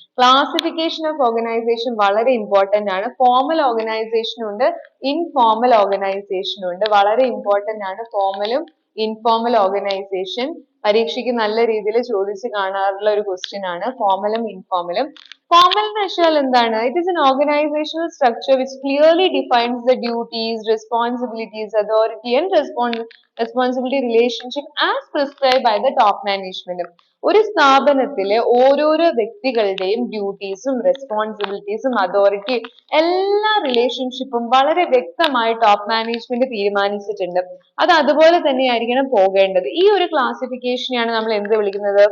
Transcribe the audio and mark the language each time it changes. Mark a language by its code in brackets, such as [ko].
[ml] Classification of organisation വളരെ important ആണ്. Formal ഓർഗനൈസേഷനും ഉണ്ട്, ഇൻഫോർമൽ ഓർഗനൈസേഷനും ഉണ്ട്. വളരെ ഇമ്പോർട്ടന്റ് ആണ് ഫോർമലും ഇൻഫോർമൽ ഓർഗനൈസേഷൻ. പരീക്ഷയ്ക്ക് നല്ല രീതിയിൽ ചോദിച്ചു കാണാറുള്ള ഒരു ക്വസ്റ്റ്യൻ ആണ് ഫോർമലും ഇൻഫോർമലും. ഫോർമൽ എന്ന് വെച്ചാൽ എന്താണ്? [en] It is an organizational structure which clearly defines the duties, responsibilities, authority and responsibility relationship as prescribed by the top management. [ml] ഒരു സ്ഥാപനത്തിലെ ഓരോരോ വ്യക്തികളുടെയും ഡ്യൂട്ടീസും റെസ്പോൺസിബിലിറ്റീസും അതോറിറ്റി എല്ലാ റിലേഷൻഷിപ്പും വളരെ വ്യക്തമായി ടോപ്പ് മാനേജ്മെന്റ് തീരുമാനിച്ചിട്ടുണ്ട്. അത് അതുപോലെ തന്നെയായിരിക്കണം പോകേണ്ടത്. ഈ ഒരു ക്ലാസിഫിക്കേഷനെയാണ് നമ്മൾ എന്ത് വിളിക്കുന്നത്?